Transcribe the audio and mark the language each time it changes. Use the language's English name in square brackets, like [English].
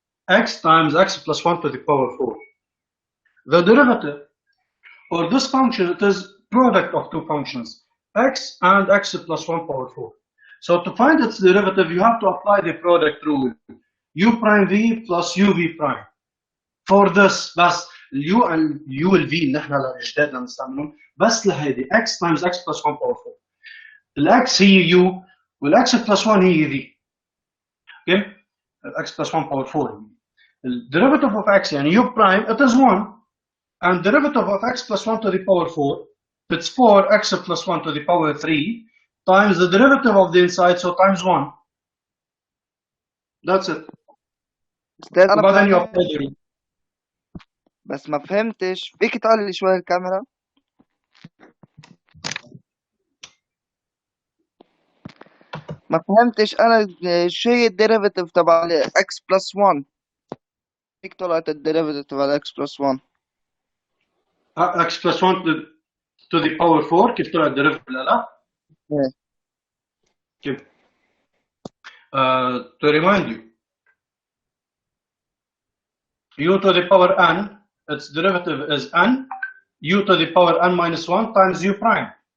[English] X times x plus 1 to the power 4. The derivative or this function, it is product of two functions, x and x plus 1 power 4. So to find its derivative, you have to apply the product rule. u prime v plus uv prime. For this [Arabic] بس اليو والv اللي احنا للجداد نستعملهم بس لهيدي [English] x times x plus 1 power 4. [Arabic] الاكس هي u والاكس plus 1 هي v. [English] Okay? x plus 1 power 4. The derivative of x يعني u prime it is 1, and derivative of x plus 1 to the power 4 it's 4x plus 1 to the power 3 times the derivative of the inside, so times 1. That's it. [Arabic] أستاذ أنا وبعدين you فاهم [English] apply the rule. [Arabic] بس ما فهمتش، فيك تعلي شوية الكاميرا؟ ما فهمتش أنا شو هي الديريفيتيف تبع x بلس 1؟ كيف طلعت الديريفيتيف تبع x بلس 1؟ [English] x plus 1 to the power 4 [Arabic] كيف طلع الديريفيتيف لا؟ إيه. [English] كيف؟ To remind you, u to the power n, its derivative is n, u to the power n minus 1 times u prime.